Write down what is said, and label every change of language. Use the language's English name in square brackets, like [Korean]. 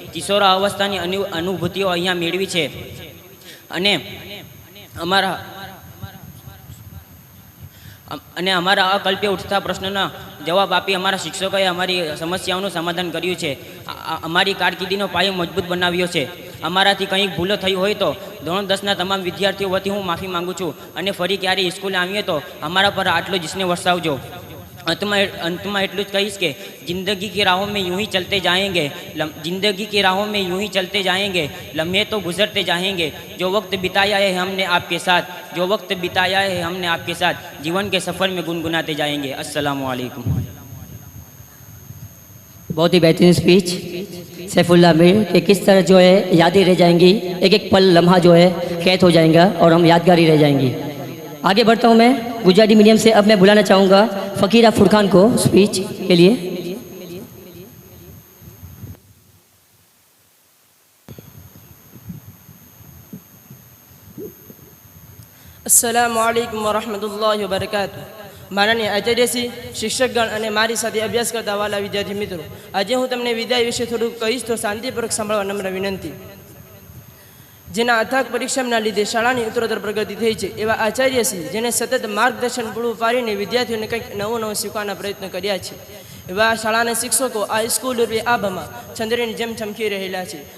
[Gujarati] કિશોરા અવસ્થાની અનુભૂતિઓ અહીંયા મેળવી છે. અને અમારા અકલ્પ્ય ઉઠતા પ્રશ્નોના જવાબ આપી અમારા શિક્ષકોએ અમારી સમસ્યાઓનું સમાધાન કર્યું છે. અમારી કારકિર્દીનો પાયો મજબૂત બનાવ્યો છે. અમારાથી કંઈક ભૂલો થઈ હોય તો ધોરણ 10ના તમામ વિદ્યાર્થીઓ વતી હું માફી માંગુ છું. અને ફરી ક્યારેય સ્કૂલે આવીએ તો અમારા પર આટલો જ સ્નેહ વરસાવજો. अंतમાં એટલું જ કહીશ કે [Hindi] જિંદગી की राहों में यूं ही चलते जाएंगे, जिंदगी की राहों में यूं ही चलते जाएंगे, लम्हे तो गुजरते जाएंगे. जो वक्त बिताया है हमने आपके साथ, जो वक्त बिताया है हमने आपके साथ, जीवन के सफ़र में गुनगुनाते जाएंगे. अस्सलाम वालेकुम. बहुत ही बेहतरीन स्पीच सैफुल्लाह मीर कि किस तरह जो है यादें रह जाएंगी, एक एक पल लम्हा जो है कैद हो जाएगा और हम यादगारी रह जाएंगी. आगे बढ़ता हूँ मैं गुजराती मीडियम से. अब मैं बुलाना चाहूँगा फ़कीरा फुरखान को स्पीच के लिए. [Arabic] अस्सलामु अलैकुम वरहमतुल्लाहि वबरकातुह. [Gujarati] માનનીય આચાર્યશ્રી, શિક્ષકગણ અને મારી સાથે અભ્યાસ કરતા વાલા વિદ્યાર્થી મિત્રો, આજે હું તમને વિદાય વિશે થોડુંક કહીશ તો શાંતિપૂર્વક સાંભળવા નમ્ર વિનંતી. જેના અથાગ પરિશ્રમના લીધે શાળાની ઉત્તરોત્તર પ્રગતિ થઈ છે એવા આચાર્યશ્રી, જેને સતત માર્ગદર્શન પૂરું પાડીને વિદ્યાર્થીઓને કંઈક નવું શીખવાના પ્રયત્નો કર્યા છે, એવા શાળાના શિક્ષકો આ સ્કૂલ રૂપે આભામાં ચંદ્રની જેમ ચમકી રહેલા છે.